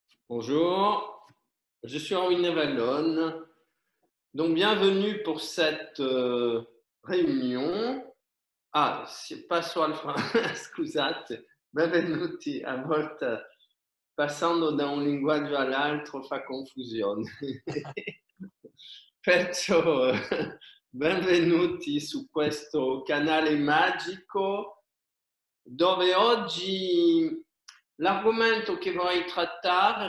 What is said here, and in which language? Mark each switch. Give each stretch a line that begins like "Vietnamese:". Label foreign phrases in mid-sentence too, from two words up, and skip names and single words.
French: Bonjour, je suis Erwin Nevallone. Donc, bienvenue pour cette réunion.
Italian: Passo al scusate, benvenuti, a volte passando da un linguaggio all'altro fa confusione. Perciò benvenuti su questo canale magico dove oggi l'argomento che vorrei trattare